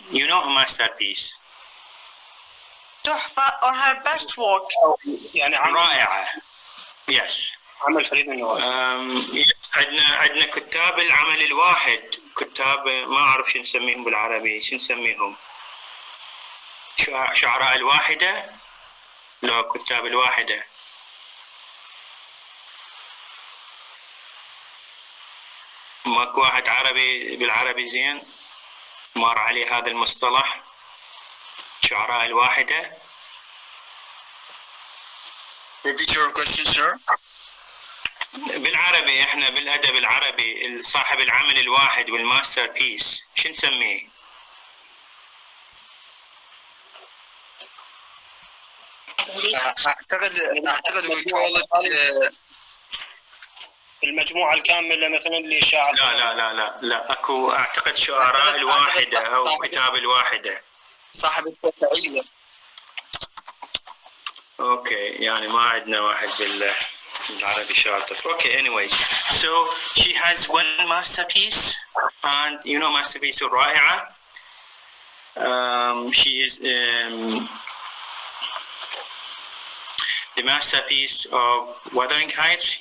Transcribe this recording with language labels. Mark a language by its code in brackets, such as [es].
[en] You know her masterpiece. تحفة or her best work. [ar] رائعة. Yes. عمل فريد من نوعه. عندنا كتاب العمل الواحد، كتاب ما أعرف شو نسميهم بالعربي، شو نسميهم؟ شعراء الواحدة؟ لا، كتاب الواحدة. ماكو واحد عربي بالعربي زين مر عليه هذا المصطلح شعراء الواحدة؟ [en] Repeat your question, sir. [ar] بالعربي احنا بالادب العربي صاحب العمل الواحد والماستر بيس شو نسميه؟ اعتقد [en] we call it [ar] المجموعة الكاملة مثلا لشاعر. لا اكو اعتقد شعراء الواحدة او كتاب الواحدة. صاحب التفعيلة. اوكي يعني ما عندنا واحد بالعربي شاطر. [en] Okay, anyways, so she has one masterpiece and you know masterpiece رائعة. She is the masterpiece of Wuthering Heights.